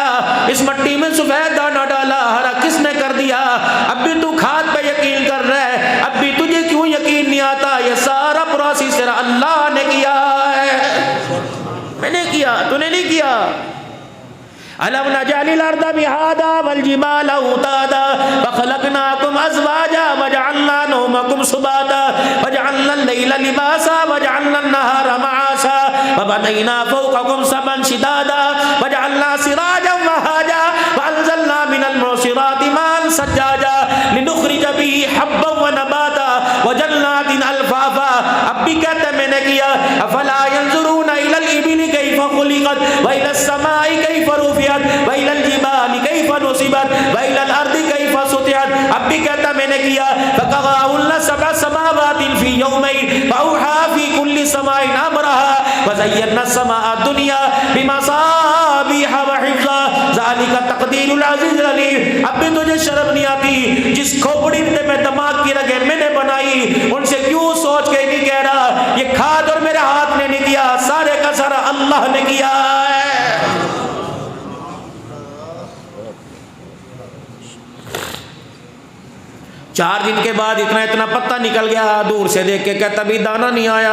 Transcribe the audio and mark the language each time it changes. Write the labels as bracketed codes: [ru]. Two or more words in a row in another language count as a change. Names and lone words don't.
[hi] इस मट्टी में सफेद दाना डाला, हरा किसने कर दिया? अब भी तू खाद पे यकीन कर रहा है, अब भी तुझे क्यों यकीन नहीं आता? ये सारा प्रोसेस किया। [ar] ألم نجعل الأرض مهادا والجبال أوتادا وخلقناكم أزواجا وجعلنا نومكم سباتا وجعلنا الليل لباسا وجعلنا النهار معاشا وبنينا فوقكم سبعا شدادا وجعلنا سراجا وهاجا وأنزلنا من المعصرات ماء ثجاجا لنخرج به حبا ونباتا وجنات ألفافا. [hi] अब भी कहते मैंने किया [ar] أفلا ينظرون إلى الإبل كيف خلقت وإلى السماء كيف رفعت وإلى الجبال كيف نصبت وإلى الأرض كيف سطحت. [hi] अब भी कहता मैंने किया [ar] فقضاهن سبع سماوات في يومين وأوحى في كل سماء أمرها وزينا السماء الدنيا بمصابيح وحفظا ذلك تقدير العزيز العليم. [hi] अब भी तुझे शर्म नहीं आती जिस खोपड़ी में दिमाग की रगे मैंने बनाई उनसे क्यों सोच के नहीं कह रहा ये खाद और मेरे हाथ ने नहीं किया, सारे का सारा अल्लाह ने किया है। चार दिन के बाद इतना इतना पत्ता निकल गया, दूर से देख के कहता अभी दाना नहीं आया।